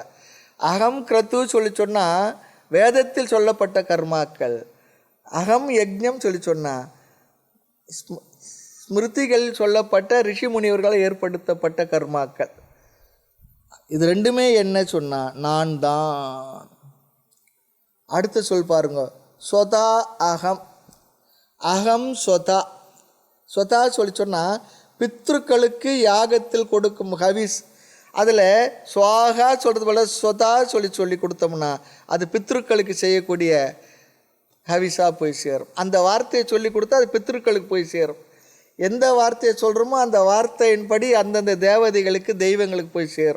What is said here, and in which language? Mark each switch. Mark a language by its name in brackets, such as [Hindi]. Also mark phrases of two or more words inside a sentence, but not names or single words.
[Sanskrit] अहं क्रतुः [Tamil] சொல்லி சொன்னால் வேதத்தில் சொல்லப்பட்ட கர்மாக்கள். [Sanskrit] अहं यज्ञः [Tamil] சொல்லி சொன்னால் ஸ்மிருதிகளில் சொல்லப்பட்ட ரிஷி முனிவர்களால் ஏற்படுத்தப்பட்ட கர்மாக்கள். இது ரெண்டுமே என்ன சொன்னால் நான் தான். அடுத்த சொல் பாருங்க, [Sanskrit] स्वधा अहम्. अहं स्वधा. [Tamil] ஸ்வதா சொல்லி சொன்னால் பித்ருக்களுக்கு யாகத்தில் கொடுக்கும் ஹவிஸ். அதில் சுவாகா சொல்கிறது போல ஸ்வதா சொல்லி கொடுத்தோம்னா அது பித்ருக்களுக்கு செய்யக்கூடிய ஹவிஸாக போய் சேரும். அந்த வார்த்தையை சொல்லி கொடுத்தா அது பித்ருக்களுக்கு போய் சேரும். எந்த வார்த்தையை சொல்கிறோமோ அந்த வார்த்தையின்படி அந்தந்த தேவதைகளுக்கு, தெய்வங்களுக்கு போய் சேரும்.